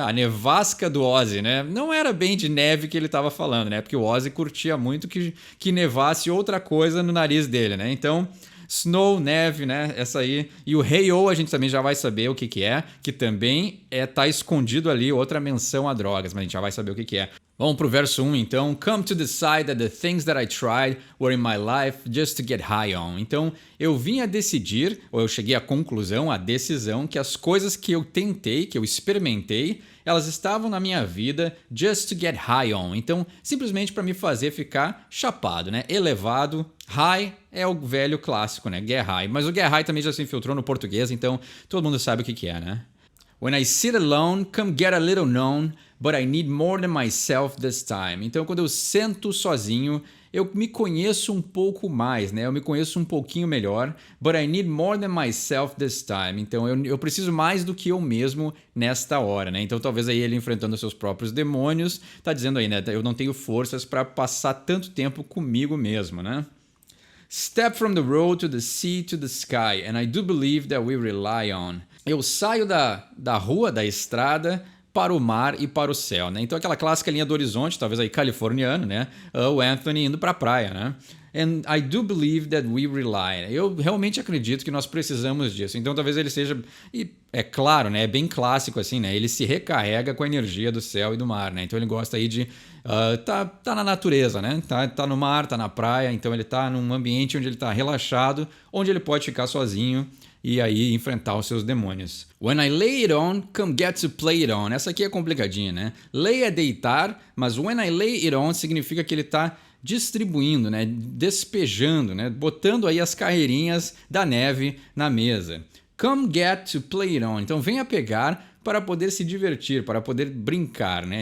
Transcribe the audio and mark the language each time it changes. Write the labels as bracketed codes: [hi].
[pt] A nevasca do Ozzy, né? Não era bem de neve que ele estava falando, né? Porque o Ozzy curtia muito que nevasse outra coisa no nariz dele, né? Então, Snow, neve, né? Essa aí. E o Hey-O a gente também já vai saber o que é, que também tá escondido ali, outra menção a drogas, mas a gente já vai saber o que é. Vamos pro verso 1 então. [en] Come to decide that the things that I tried were in my life just to get high on. [pt] Então, eu vim a decidir, ou eu cheguei à conclusão, à decisão, que as coisas que eu tentei, que eu experimentei, elas estavam na minha vida [en] just to get high on. [pt] Então, simplesmente para me fazer ficar chapado, né? Elevado. High é o velho clássico, né? Get high. Mas o [en] get high [pt] também já se infiltrou no português, então todo mundo sabe o que é, né? [en] When I sit alone, come get a little known, but I need more than myself this time. [pt] Então, quando eu sento sozinho, eu me conheço um pouco mais, né? Eu me conheço um pouquinho melhor, [en] but I need more than myself this time. [pt] Então, eu preciso mais do que eu mesmo nesta hora, né? Então, talvez aí ele enfrentando seus próprios demônios, tá dizendo aí, né? Eu não tenho forças para passar tanto tempo comigo mesmo, né? [en] Step from the road to the sea to the sky, and I do believe that we rely on. [pt] Eu saio da rua, da estrada, para o mar e para o céu, né? Então aquela clássica linha do horizonte, talvez aí californiano, né? O Anthony indo para a praia, né? [en] And I do believe that we rely. [pt] Eu realmente acredito que nós precisamos disso. Então talvez ele seja... E é claro, né? É bem clássico assim, né? Ele se recarrega com a energia do céu e do mar, né? Então ele gosta aí de... tá na natureza, né? Tá no mar, tá na praia. Então ele tá num ambiente onde ele tá relaxado, onde ele pode ficar sozinho e aí enfrentar os seus demônios. [en] When I lay it on, come get to play it on. [pt] Essa aqui é complicadinha, né? Lay é deitar, mas [en] when I lay it on [pt] significa que ele tá distribuindo, né? Despejando, né? Botando aí as carreirinhas da neve na mesa. [en] Come get to play it on. [pt] Então venha pegar para poder se divertir, para poder brincar, né?